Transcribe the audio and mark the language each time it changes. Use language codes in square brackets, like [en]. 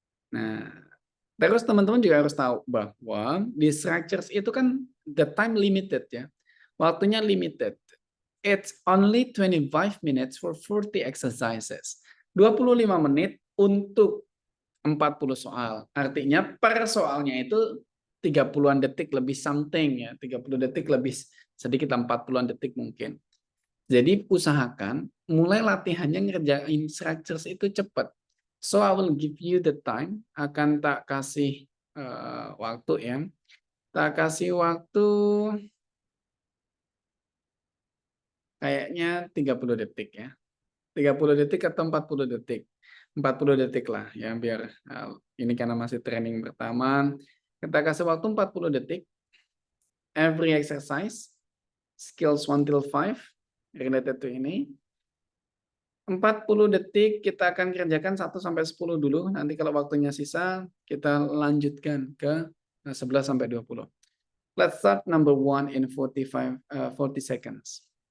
[id] Nah, terus teman-teman juga harus tahu bahwa di structures itu kan [en] the time limited [id] ya. Waktunya limited. [en] It's only 25 minutes for 40 exercises. [id] 25 menit untuk 40 soal. Artinya per soalnya itu 30-an detik lebih something ya, 30 detik lebih sedikit 40-an detik mungkin. Jadi usahakan mulai latihannya ngerjain structures itu cepat. [en] So I will give you the time, [id] akan tak kasih waktu ya. Tak kasih waktu kayaknya 30 detik ya. 30 detik atau 40 detik. 40 detik lah ya biar ini karena masih training pertama. Kita kasih waktu 40 detik. [en] Every exercise, skills 1 till 5 related to ini. [id] 40 detik kita akan kerjakan 1 sampai 10 dulu. Nanti kalau waktunya sisa kita lanjutkan ke 11 sampai 20. [en] Let's start number 1 in 40 seconds.